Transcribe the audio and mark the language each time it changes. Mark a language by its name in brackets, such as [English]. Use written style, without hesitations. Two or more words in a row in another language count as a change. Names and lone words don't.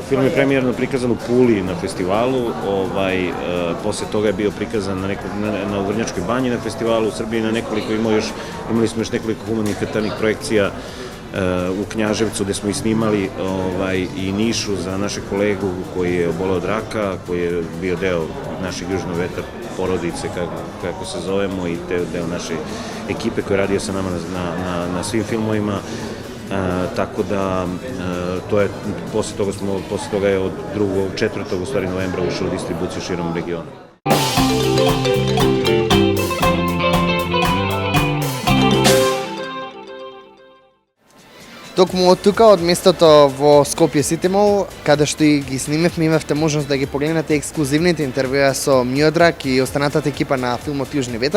[Serbian] Film je premijerno prikazan u Puli na festivalu, posle toga je bio prikazan na Vrnjačkoj banji na festivalu u Srbiji, imali smo još nekoliko humanitarnih projekcija u Knjaževcu gde smo i snimali i Nišu za našeg kolegu koji je oboleo od raka, koji je bio deo našeg Južnog vetra porodice, kako se zovemo, i deo naše ekipe koja je radio sa nama na svim filmovima. Tako da, posle toga je od 4. novembra ušao u distribuciju širom regiona. [Macedonian] Токму од тука, од местото во Скопје Сити Мол, каде што и ги снимевме, имавте можност да ги погледнете ексклузивните интервјуа со Миодрак и останатата екипа на филмот Јужни ветар.